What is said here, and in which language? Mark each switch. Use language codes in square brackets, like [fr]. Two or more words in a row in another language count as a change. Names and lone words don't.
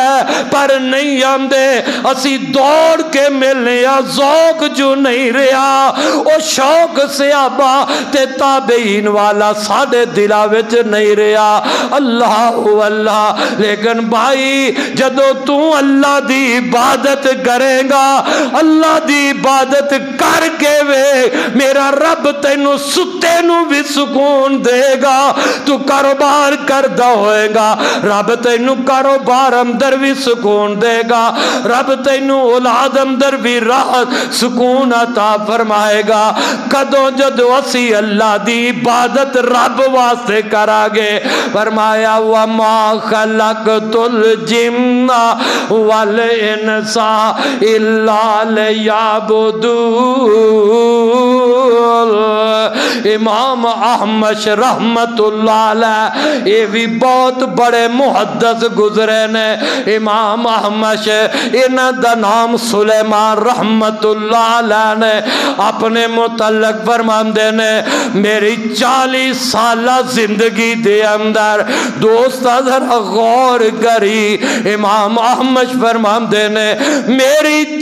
[pa] پر نہیں آندے اسی دوڑ کے ملنے ذوق جو نہیں رہا او شوق صحابہ تے تابعین والا ساڈے دلاں وچ نہیں رہا اللہ لیکن بھائی جدو تو اللہ دی عبادت کرے گا اللہ دی عبادت کر کے میرا رب تینو ستے نو بھی سکون دے گا تو کاروبار کردہ ہوئے گا رب تینو کاروبار اندر بھی سکون دے گا رب تینو اولاد اندر بھی راحت سکون عطا فرمائے گا کدوں جدو اسی اللہ دی عبادت رب واسطے کرا گے فرمایا [ar] وَمَا خَلَقْتُ الْجِنَّ وَالْإِنسَ إِلَّا لِيَعْبُدُونِ [pa] امام احمد [ar] رحمت اللہ علیہ [pa] یہ بھی بہت بڑے محدث گزرے نے امام احمد انہ دا نام سلیمان [ar] رحمت اللہ علیہ [pa] نے اپنے متعلق فرماندے نے میری 40 سالہ زندگی دے اندر دوست ذرا غور کری امام احمد فرماندے نے میری